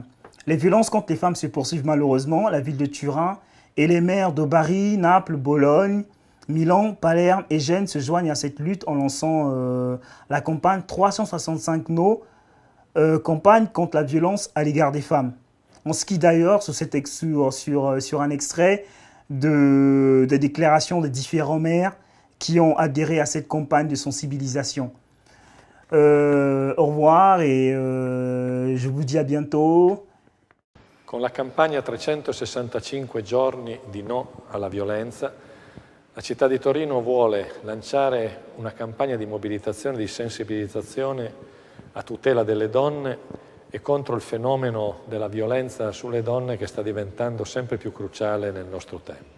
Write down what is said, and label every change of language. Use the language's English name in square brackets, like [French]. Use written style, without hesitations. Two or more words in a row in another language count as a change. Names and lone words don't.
[French] Les violences contre les femmes se poursuivent malheureusement. La ville de Turin et les maires de Bari, Naples, Bologne, Milan, Palerme et Gênes se joignent à cette lutte en lançant la campagne 365 no, campagne contre la violence à l'égard des femmes. On skie d'ailleurs sur un extrait des déclarations des différents maires qui ont adhéré à cette campagne de sensibilisation. Au revoir et je vous dis à bientôt. [Italian] Con la campagna 365 giorni di no alla violenza, la città di Torino vuole lanciare una campagna di mobilitazione e di sensibilizzazione a tutela delle donne e contro il fenomeno della violenza sulle donne che sta diventando sempre più cruciale nel nostro tempo.